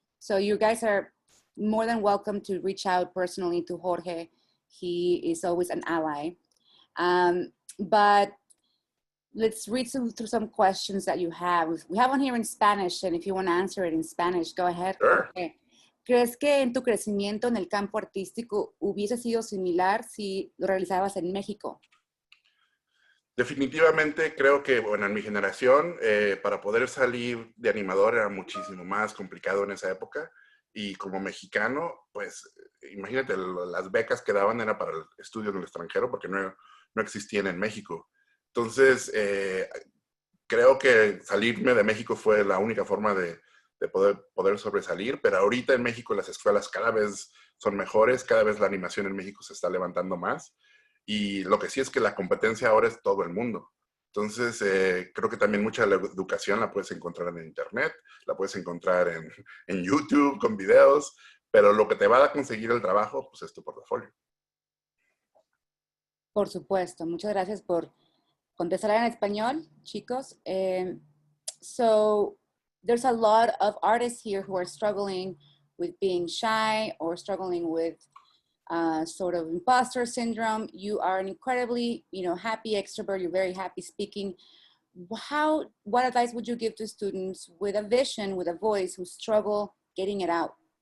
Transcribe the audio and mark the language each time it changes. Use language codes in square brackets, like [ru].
[en] So you guys are more than welcome to reach out personally to Jorge. He is always an ally. But let's read through some questions that you have. We have one here in Spanish, and if you want to answer it in Spanish, go ahead. Sure. Okay. [es] ¿Crees que en tu crecimiento en el campo artístico hubiese sido similar si lo realizabas en México? Definitivamente creo que, bueno, en mi generación, para poder salir de animador era muchísimo más complicado en esa época. Y como mexicano, pues imagínate, las becas que daban era para estudios en el extranjero porque no existían en México. Entonces, creo que salirme de México fue la única forma de poder sobresalir, pero ahorita en México las escuelas cada vez son mejores, cada vez la animación en México se está levantando más, y lo que sí es que la competencia ahora es todo el mundo. Entonces, creo que también mucha de la educación la puedes encontrar en internet, la puedes encontrar en YouTube con videos, pero lo que te va a conseguir el trabajo, pues es tu portafolio. Por supuesto, muchas gracias por contestar en español, chicos. [en] So there's a lot of artists here who are struggling with being shy or struggling with sort of imposter syndrome. You are an incredibly, happy extrovert. You're very happy speaking. What advice would you give to students with a vision, with a voice, who struggle getting it out?